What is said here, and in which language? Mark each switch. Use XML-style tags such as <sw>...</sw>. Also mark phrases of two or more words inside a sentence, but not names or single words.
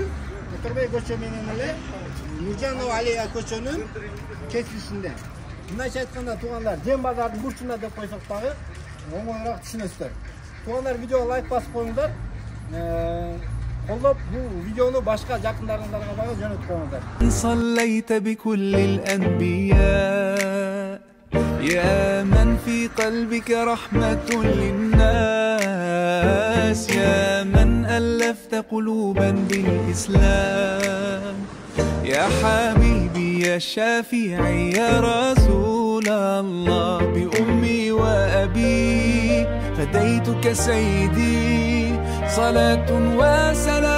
<ky>Оторбай көчө менен эле Нуржанова Алия көчөнүн кесишинде. Мындайча айтканда туугандар, Жем базардын бурчунда деп койсок дагы оңоюраак түшүнөсүздөр. Туугандар, видеого лайк басып коюңуздар. Колдоп бул видеону башка жакындарыңыздарга дагы жөнөтүп коюңуздар.</ky> <ar>صليت بكل الأنبياء يا من في قلبك رحمة للناس يا من ألفت قلوبا بالإسلام يا حبيبي يا شافعي يا رسول الله بأمي وأبي فديتك سيدي صلاة وسلام</ar>